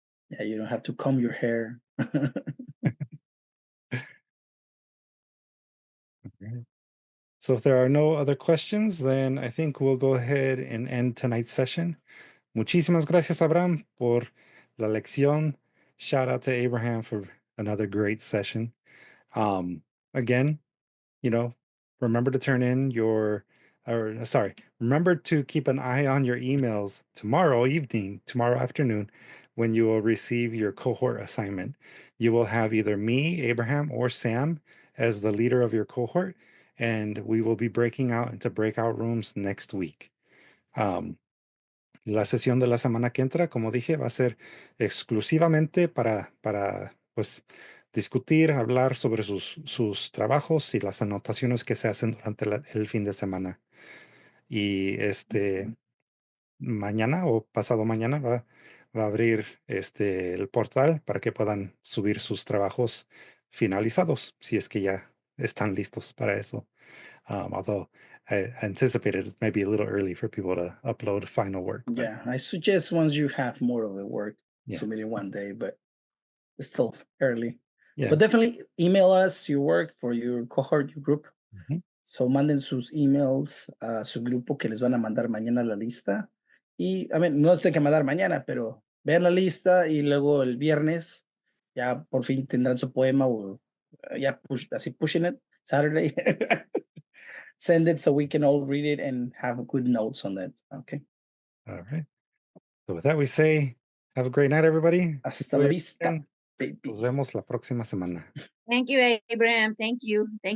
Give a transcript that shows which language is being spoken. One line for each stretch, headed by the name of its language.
English: Yeah, you don't have to comb your hair. So if there are no other questions, then I think we'll go ahead and end tonight's session.
Spanish: Muchísimas gracias, Abraham, por la lección.
English: Shout out to Abraham for another great session. Again, remember to turn in remember to keep an eye on your emails tomorrow afternoon, when you will receive your cohort assignment. You will have either me, Abraham, or Sam as the leader of your cohort, and we will be breaking out into breakout rooms next week.
Spanish: La sesión de la semana que entra, como dije, va a ser exclusivamente para pues, discutir, hablar sobre sus trabajos y las anotaciones que se hacen durante el fin de semana. Y mañana o pasado mañana va a abrir el portal para que puedan subir sus trabajos finalizados, si es que ya están listos para eso.
English: Although I anticipated it might be a little early for people to upload final work. Yeah, I suggest once you have more of the work, submit it one day, but It's still early. Yeah. But definitely email us your work for your cohort, your group.
Spanish: So manden sus emails a su grupo que les van a mandar mañana la lista. Y, no sé qué mandar mañana, pero vean la lista y luego el viernes ya por fin tendrán su poema o ya así
English: pushing it, Saturday. Send it so we can all read it and have good notes on that. Okay. All right. So with that, we say, have a great night, everybody.
Spanish: Hasta la vista, baby. Nos vemos la próxima semana.
English: Thank you, Abraham. Thank you. Thank